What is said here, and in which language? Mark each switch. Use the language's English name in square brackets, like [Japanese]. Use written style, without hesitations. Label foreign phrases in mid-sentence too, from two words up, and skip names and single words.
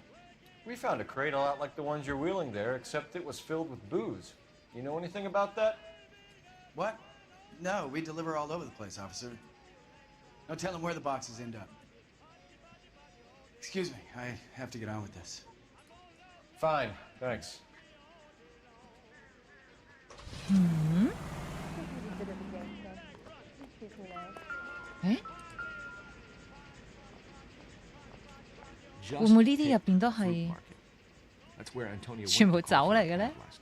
[English] We found a crate a lot like the ones you're wheeling there, except it was filled with booze. You know anything about that? What? No, we deliver all over the place, officer. No telling where the boxes end up. Excuse me, I have to get on with this. Fine, thanks. Eh? [Cantonese] 會唔會呢啲入邊都係全部酒嚟嘅咧？